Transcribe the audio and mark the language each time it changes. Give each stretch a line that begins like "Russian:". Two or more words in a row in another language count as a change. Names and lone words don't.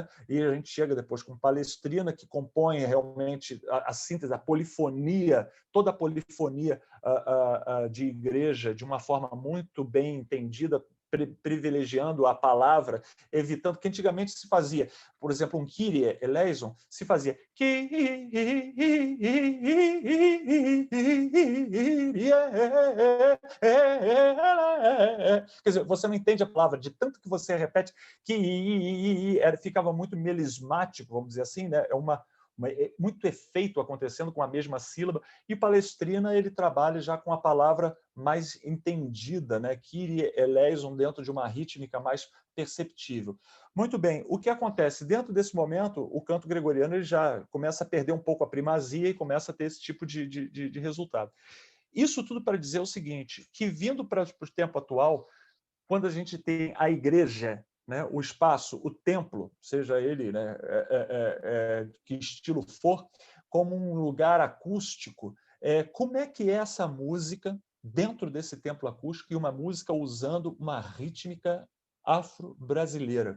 Portuguese: E a gente chega depois com Palestrina, que compõe realmente a síntese, a polifonia, toda a polifonia de igreja de uma forma muito bem entendida, privilegiando a palavra, evitando que antigamente se fazia, por exemplo,
Greek: um Κύριε ελέησον,
Portuguese: se fazia Kyrie, quer dizer, você não entende a palavra, de tanto que você repete, que ficava muito melismático, vamos dizer assim, né? Muito efeito acontecendo com a mesma sílaba, e Palestrina ele trabalha já com a palavra mais entendida, né?
Greek: Κύριε ελέησον,
Portuguese: dentro de uma rítmica mais perceptível. Muito bem, o que acontece? Dentro desse momento, o canto gregoriano ele já começa a perder um pouco a primazia e começa a ter esse tipo de resultado. Isso tudo para dizer o seguinte, que vindo para o tempo atual, quando a gente tem a igreja, né, o espaço, o templo, seja ele, né, que estilo for, como um lugar acústico, como é que é essa música dentro desse templo acústico e uma música usando uma rítmica afro-brasileira?